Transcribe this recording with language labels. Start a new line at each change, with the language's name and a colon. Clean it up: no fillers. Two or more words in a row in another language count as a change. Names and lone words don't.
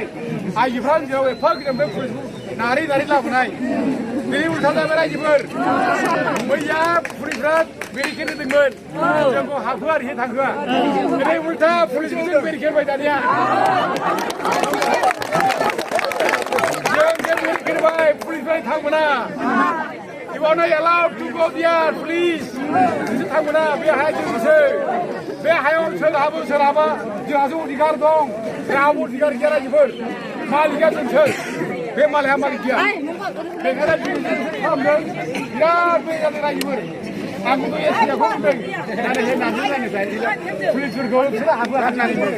Bodo: आइजोफ्रा जेराव एफा गिदिरनिफ्राय पुलिसखौ नारै लाबोनाय बेनि उल्था जाबाय रायजोफोर मैया पुलिसफ्रा बेरिकेड होदोंमोन जोंखौ हाबहोआ आरोखि थांहोआ बेनि उल्था पुलिसखौ जों बेरिकेड होबाय दानिया जों बेरिकेड होबाय पुलिसनिफ्राय थांमोना
English: You are not allowed to go there, please.
Bodo: नोंसोर थांमोना बे हाया जोंनिसो बे हायाव सोरहाबो जोंहासो अधिकार दं रावबो अधिकार गैया रायजोफोर मालिकआ जोंसो बे मालिकआ मालिक गैया बेखायनो खालामदों बिराद बे जादों रायजोफोर आंबो एसियाखौ बुंदों नाथाय नारजोलायनाय पुलिसफोरखौ बिसोरो हाबहोआ होननानै